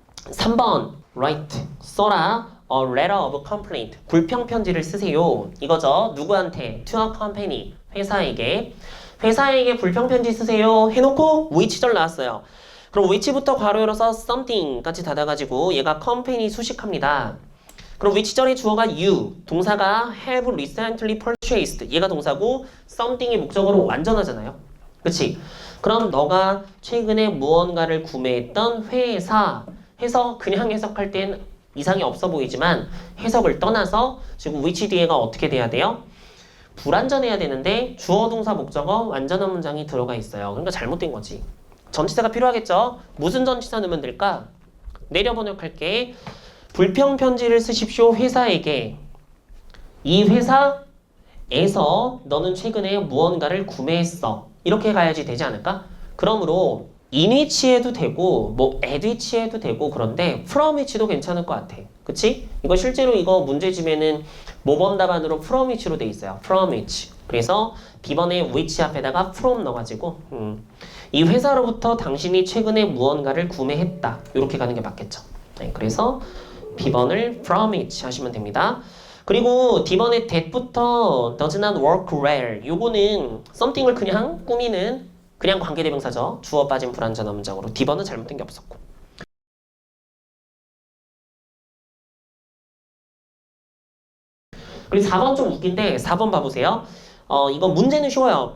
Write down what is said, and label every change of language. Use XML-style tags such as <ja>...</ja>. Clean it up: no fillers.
<ko>3번</ko> <en>write.</en> <ko>써라.</ko> <en>A letter of complaint.</en> <ko>불평 편지를 쓰세요. 이거죠. 누구한테?</ko> <en>To a company.</en> <ko>회사에게 불평 편지 쓰세요. 해놓고 which절 나왔어요. 그럼 which부터 괄호 열어서 something까지 닫아가지고 얘가 company 수식합니다. 그럼 which절의 주어가 you, 동사가 have recently purchased. 얘가 동사고 something이 목적어로 완전하잖아요. 그치? 그럼 너가 최근에 무언가를 구매했던 회사 해서 그냥 해석할 땐 이상이 없어 보이지만 해석을 떠나서 지금 which 뒤에가 어떻게 돼야 돼요? 불완전해야 되는데 주어 동사 목적어 완전한 문장이 들어가 있어요. 그러니까 잘못된 거지. 전치사가 필요하겠죠? 무슨 전치사 넣으면 될까? 내려 번역할게. 불평 편지를 쓰십시오. 회사에게. 이 회사에서 너는 최근에 무언가를 구매했어. 이렇게 가야지 되지 않을까? 그러므로 in which 해도 되고 뭐 at which 해도 되고 그런데 from which도 괜찮을 것 같아. 그치? 이거 실제로 이거 문제집에는 모범 답안으로 from which로 돼 있어요.</ko> <en>from which.</en> <ko>그래서 B번에 which 앞에다가 from 넣어가지고 이 회사로부터 당신이 최근에 무언가를 구매했다. 이렇게 가는 게 맞겠죠. 네, 그래서 B번을 from which 하시면 됩니다. 그리고 D번에 that부터 does not work well. 요거는 something을 그냥 꾸미는 그냥 관계대명사죠. 주어 빠진 불완전한 문장으로. D번은 잘못된 게 없었고. 그리고 4번 좀 웃긴데 4번 봐보세요. 이거 문제는 쉬워요.</ko>